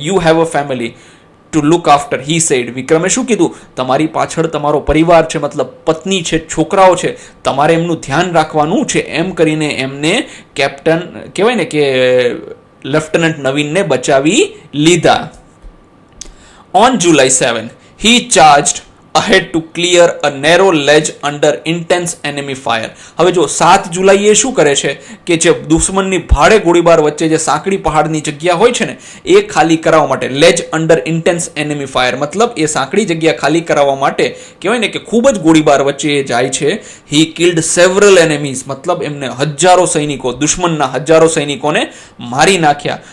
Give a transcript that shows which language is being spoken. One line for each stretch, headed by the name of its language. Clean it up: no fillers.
English: You have a family to look after, he said.
Gujarati: વિક્રમે શું કીધું? તમારી પાછળ તમારો પરિવાર છે, મતલબ પત્ની છે, છોકરાઓ છે, તમારે એમનું ધ્યાન રાખવાનું છે. એમ કરીને એમને કેપ્ટન કહેવાય ને કે લેફ્ટનન્ટ નવીનને બચાવી લીધા.
English: On July 7 he charged ahead to clear a narrow ledge under intense enemy fire.
Gujarati: હવે જો 7 જુલાઈએ શું કરે છે કે જે દુશ્મનની ભારે ગોળીબાર વચ્ચે જે સાંકડી પહાડની જગ્યા હોય છે ને એ ખાલી કરાવવા માટે,
English: ledge under intense enemy fire
Gujarati: મતલબ એ સાંકડી જગ્યા ખાલી કરાવવા માટે કહેવાય ને કે ખૂબ જ ગોળીબાર વચ્ચે એ જાય છે.
English: he killed several enemies
Gujarati: મતલબ એમને હજારો સૈનિકો, દુશ્મનના હજારો સૈનિકોને મારી નાખ્યા.